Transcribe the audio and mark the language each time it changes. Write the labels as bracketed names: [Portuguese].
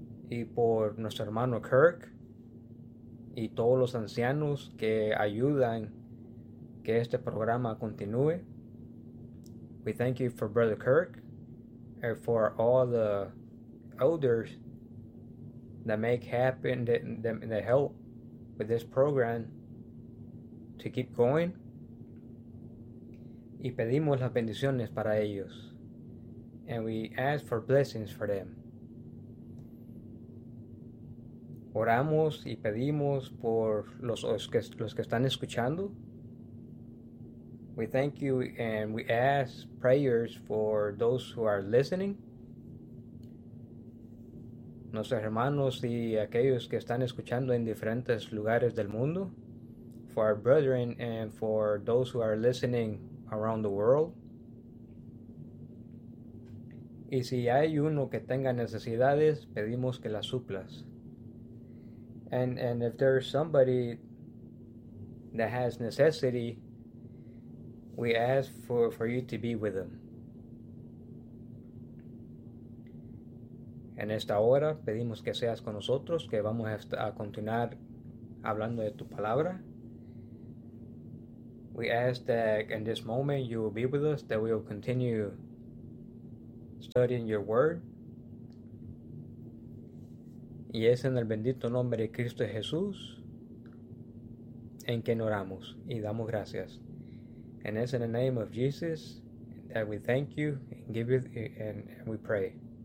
[Spanish] Y por nuestro hermano Kirk y todos los ancianos que ayudan que este programa continúe. [English] We thank you for Brother Kirk and for all the elders that make happen, that help with this program to keep going. [Spanish] Y pedimos las bendiciones para ellos. [English] And we ask for blessings for them. [Spanish] Oramos y pedimos por los que están escuchando. [English] We thank you and we ask prayers for those who are listening. [Spanish] Nuestros hermanos y aquellos que están escuchando en diferentes lugares del mundo. [English] For our brethren and for those who are listening around the world. [Spanish] Y si hay uno que tenga necesidades, pedimos que las suplas. [English] And if there's somebody that has necessity, we ask for you to be with them. [Spanish] En esta hora pedimos que seas con nosotros, que vamos a continuar hablando de tu palabra. [English] We ask that in this moment you will be with us, that we will continue studying your word. [Spanish] Y es en el bendito nombre de Cristo Jesús en que oramos y damos gracias. [English] And it's in the name of Jesus that we thank you and give you and we pray.